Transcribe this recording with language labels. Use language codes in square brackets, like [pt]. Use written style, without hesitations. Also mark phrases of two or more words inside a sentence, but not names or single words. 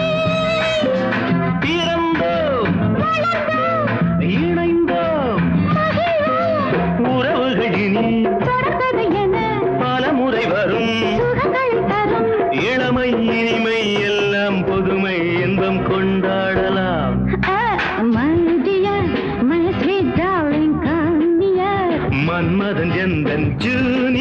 [ta] பிறந்தோம் இணைந்தோம் உறவுகள் இனி தொடர்கதை என பல முறை வரும். சுகங்கள் தரும் இளமை இனிமை எல்லாம் பொதுமை இன்பம் கொண்டாடலாம். [en] my dear, my sweet darling, come near. [ta] மன்மதன் எந்தன் ஜூ